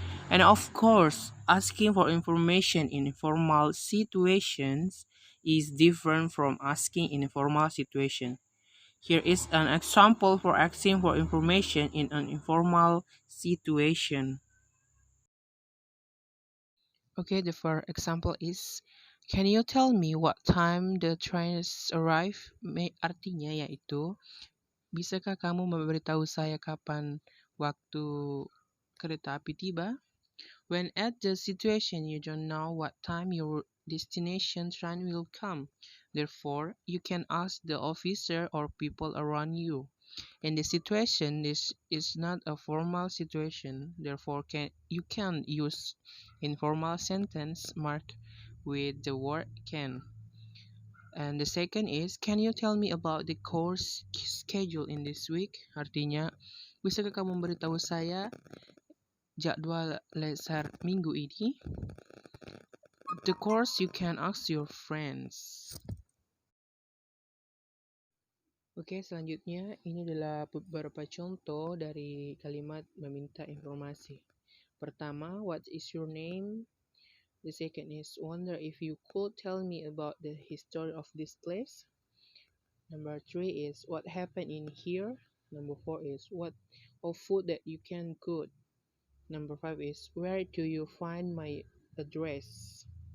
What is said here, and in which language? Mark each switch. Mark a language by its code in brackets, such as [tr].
[en] And of course, asking for information in formal situations is different from asking in a formal situation. Here is an example for asking for information in an informal situation. Okay, the first example is, can you tell me what time the trains arrive? [id] Artinya yaitu, bisakah kamu memberitahu saya kapan waktu kereta api tiba? [en] When at the situation you don't know what time your destination train will come. Therefore, you can ask the officer or people around you. In this situation, this is not a formal situation. Therefore, you can use informal sentence marked with the word can. And the second is, can you tell me about the course schedule in this week? [id] Artinya, bisakah kamu memberitahu saya jadwal lesson minggu ini? [en] The course you can ask your friends. [id] Oke, selanjutnya ini adalah beberapa contoh dari kalimat meminta informasi. Pertama, [en] what is your name? The second is, wonder if you could tell me about the history of this place. Number 3 is, what happened in here? Number 4 is, what of food that you can cook? Number 5 is, where do you find my address?